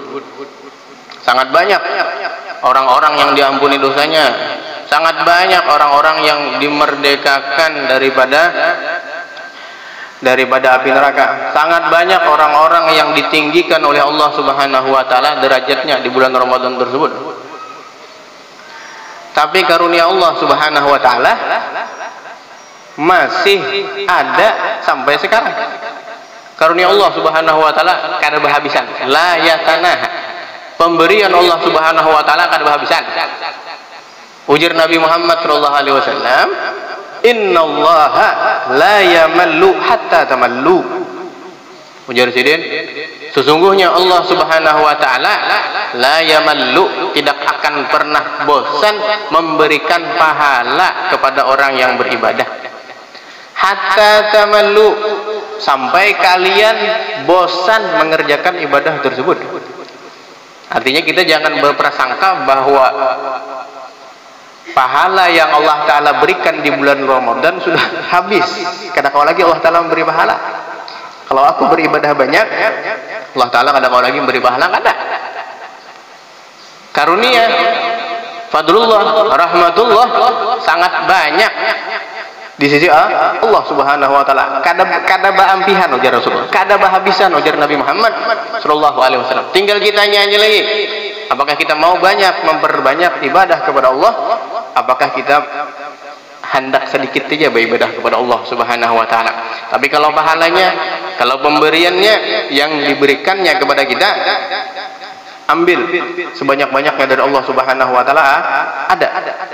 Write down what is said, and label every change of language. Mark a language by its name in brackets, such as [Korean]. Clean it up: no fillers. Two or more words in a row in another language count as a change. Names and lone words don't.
[Indonesian] Sangat banyak orang-orang yang diampuni dosanya, sangat banyak orang-orang yang dimerdekakan daripada api neraka, sangat banyak orang-orang yang ditinggikan oleh Allah [Arabic] سبحانه وتعالى [Indonesian] derajatnya di bulan Ramadan tersebut. Tapi karunia Allah [Arabic] سبحانه وتعالى [Indonesian] masih ada sampai sekarang. Karunia Allah [Arabic] سبحانه وتعالى [Banjar] kada berhabisan, [Arabic] لا يتناهى. [Indonesian] Pemberian Allah [Arabic] سبحانه وتعالى [Banjar] kada berhabisan. [Arabic] Ujar Nabi Muhammad صلى الله عليه وسلم, "إن الله لا يمل حتى تملوا." [Banjar] Ujar Sidin, [Indonesian] sesungguhnya Allah [Arabic] سبحانه وتعالى لا يمل, [Indonesian] tidak akan pernah bosan memberikan pahala kepada orang yang beribadah. [Arabic] حتى تملوا, [Indonesian] sampai kalian bosan mengerjakan ibadah tersebut. Artinya kita jangan berprasangka bahwa pahala yang [Arabic] الله تعالى [Indonesian] berikan di bulan Ramadan sudah habis. [Banjar] Kada kau lagi [Arabic] الله تعالى [Indonesian] memberi pahala. Kalau aku beribadah banyak, [Arabic] الله تعالى [Banjar] kada kau lagi [Indonesian] memberi pahala, kada. Karunia, [Arabic] فضل الله، رحمة الله [Indonesian] sangat banyak di sisi Allah [Arabic] سبحانه وتعالى. [Banjar] Kada baampihan ujar Rasulullah, kada bahabisan ujar Nabi Muhammad [Arabic] صلى الله عليه وسلم. [Indonesian] Tinggal kita nyanyi lagi. Apakah kita mau memperbanyak ibadah kepada Allah? Apakah kita hendak sedikit saja beribadah kepada Allah [Arabic] سبحانه وتعالى? [Indonesian] Tapi kalau pahalanya, kalau pemberiannya yang diberikannya kepada kita, ambil sebanyak-banyaknya dari Allah [Arabic] سبحانه وتعالى, [Indonesian] ada.